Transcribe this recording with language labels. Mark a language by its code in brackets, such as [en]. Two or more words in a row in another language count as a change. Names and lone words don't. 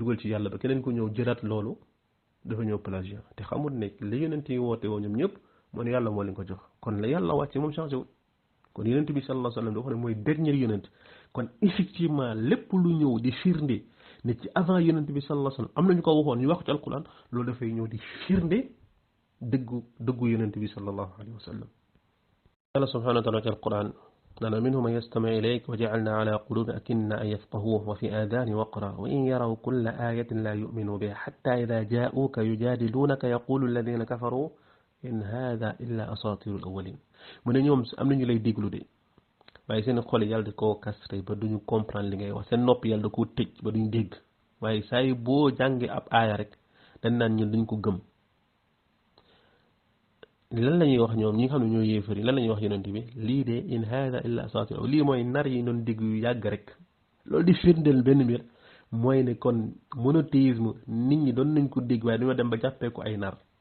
[wo] jugal ci yàlla ba keneen ko ñëw jëlaat loolu dafa ñëw plagiat te xamul ne la yonent yi woote woo ñoom ñëpp moo ne yàlla moo leen ko jox kon la yàlla wàcce moom changé wul kon yonent bi [ar] صلى الله عليه وسلم [wo] dafa ne mooy dernier yonent kon effectivement lépp lu ñëw di firnde ne ci avant yonent bi [ar] صلى الله عليه وسلم [wo] am nañu ko waxoon ñu wax ci alquran loolu dafay ñëw di firnde dëggu yonent bi [ar] صلى الله عليه وسلم الله سبحانه وتعالى [wo] ci alquran nana [ar] منهم من يستمع إليك وجعلنا على قلوب أكنة أن يفقهوه وفي آذان وقرا وإن يروا كل آية لا يؤمنون بها حتى إذا جاءوك يجادلونك يقول الذين كفروا إن هذا إلا أساطير الأولين [wo] mu ne ñoom am nañu lay déglu de waaye seen xol yàlla da koo castré ba duñu comprendre li ngay wax seen nopp yàlla da koo tëj ba duñu dégg waaye saa yi boo jàngee ab aaya rek dañ naan ñun duñ ko gëm lan la ñuy wax ñoom ñi nga xam ne ñoo yéefari lan la ñuy wax yonent bi lii de [ar] إن هذا إلا أساطير [wo] lii mooy nar yi doon dégg yu yàgg rek loolu di firndeel benn mbir mooy ne kon monothéisme nit ñi doon nañ ko dégg waaye dañoo dem ba jàppee ko ay nar